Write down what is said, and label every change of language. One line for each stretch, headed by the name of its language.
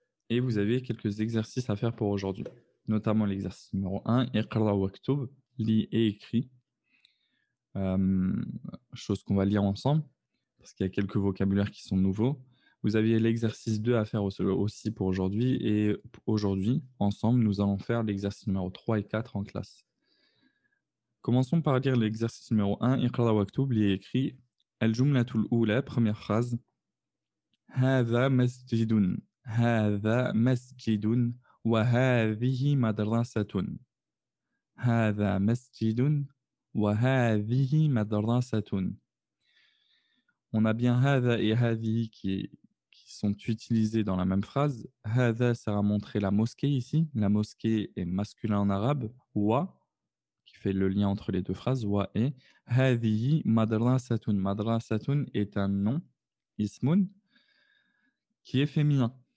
French: Et vous avez quelques exercices à faire pour aujourd'hui, notamment l'exercice numéro 1, Iqra waktub, lis et écris, chose qu'on va lire ensemble, parce qu'il y a quelques vocabulaires qui sont nouveaux. Vous aviez l'exercice 2 à faire aussi pour aujourd'hui, et aujourd'hui, ensemble, nous allons faire l'exercice numéro 3 et 4 en classe. Commençons par lire l'exercice numéro 1, Iqra waktub, lis et écris. Al-jumlatul ula, première phrase.
Arabic: هذا مسجد هذا مسجد وهذه مدرسة هذا مسجد وهذه مدرسة.
French: On a bien هذا et هذه qui sont utilisés dans la même phrase. هذا sert à montrer la mosquée ici. La mosquée est masculin en arabe. Wa, qui fait le lien entre les deux phrases. Wa et
Arabic: هذه مدرسة.
French: مدرسة est un nom, ismun, qui est féminin.